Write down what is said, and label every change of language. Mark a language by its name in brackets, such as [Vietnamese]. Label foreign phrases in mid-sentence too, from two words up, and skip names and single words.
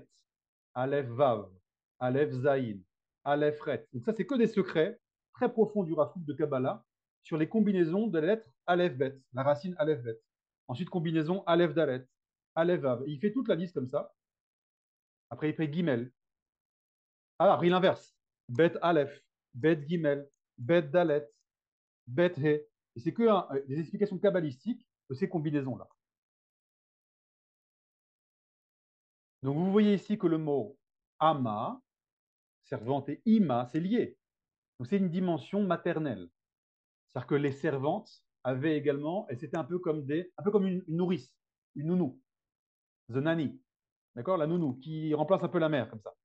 [French] Aleph, Vav. Aleph, Zayin. Aleph, Ret. Donc ça, c'est que des secrets très profonds du Rafouk de Kabbalah sur les combinaisons de lettres Aleph, Bet, la racine Aleph, Bet. Ensuite, combinaison Aleph, Dalet. Aleph, Vav. Et il fait toute la liste comme ça. Après, il fait Gimel. Ah, après, l'inverse. Bet, Aleph. Bet, Gimel. Bet, Dalet. Bet, He. Et c'est que des explications kabbalistiques de ces combinaisons-là. Donc, vous voyez ici que le mot Ama, servante, et Ima, c'est lié. Donc, c'est une dimension maternelle. C'est-à-dire que les servantes avaient également, et c'était un peu comme une nourrice, une nounou, [English] the nanny, [French] d'accord, la nounou, qui remplace un peu la mère, comme ça.